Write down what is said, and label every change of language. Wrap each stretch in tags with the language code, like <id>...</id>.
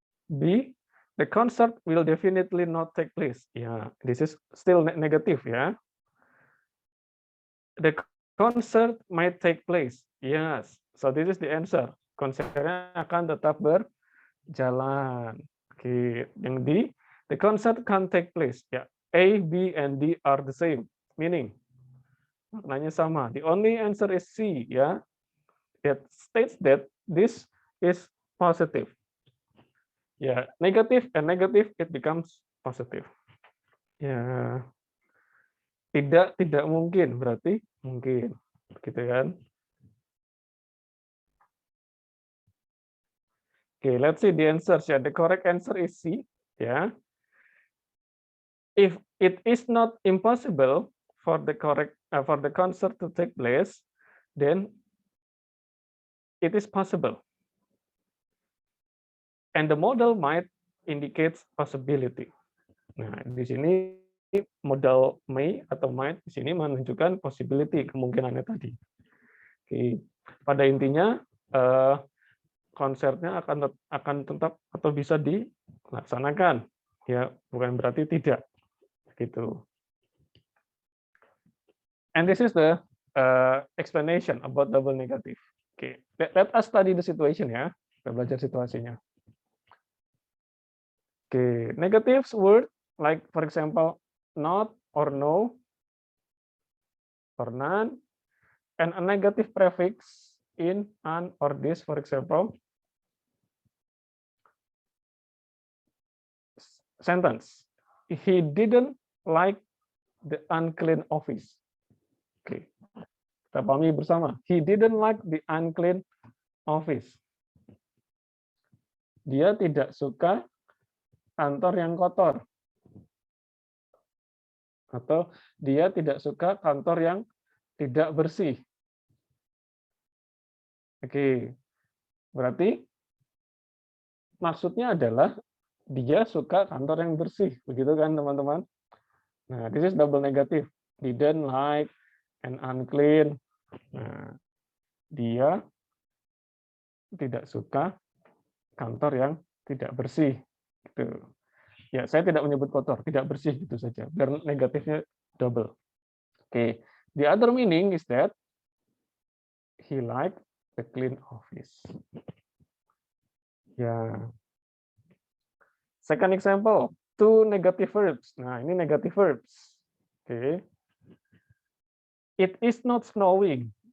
<en>B, the concert will definitely not take place. Ya, this is still negative ya. The concert might take place. Yes. So this is the answer.</en> <id>Konsernya akan tetap berjalan.</id> <en>Oke, yang D, the concert can't take place. Ya, A, B, and D are the same. Meaning,</en> <id>maknanya sama.</id> <en>The only answer is C. Ya, it states that this is positive. Ya, negative and negative it becomes positive.</en> <id>Ya, tidak mungkin berarti mungkin, gitu kan?</id> <en>Okay, let's see the answers. Yeah, the correct answer is C. Yeah, if it is not impossible for the concert to take place, then it is possible. And the model might indicates possibility.</en> <id>Nah, di sini modal may atau might di sini menunjukkan possibility, kemungkinannya tadi. Oke, pada intinya konsernya akan tetap atau bisa dilaksanakan, ya bukan berarti tidak, gitu.</id> <en>And this is the explanation about double negative. Oke, let us study the situation ya,</en> <id>kita belajar situasinya.</id> <en>Oke, negative word like for example not or no or none, and a negative prefix in, an, or this, for example. Sentence. He didn't like the unclean office. Oke,</en> <id>kita pahami bersama.</id> <en>He didn't like the unclean office.</en> <id>Dia tidak suka kantor yang kotor. Atau dia tidak suka kantor yang tidak bersih. Oke, berarti maksudnya adalah dia suka kantor yang bersih, begitu kan teman-teman?</id> <en>Nah, this is double negative. Didn't like and unclean.</en> <id>Nah, dia tidak suka kantor yang tidak bersih. Gitu. Ya, saya tidak menyebut kotor, tidak bersih gitu saja. Biar negatifnya double.</id> <en>Oke, the other meaning is that he liked the clean office. Ya. Second example, two negative verbs. Nah, ini negative verbs. Oke. It is not snowing.</en>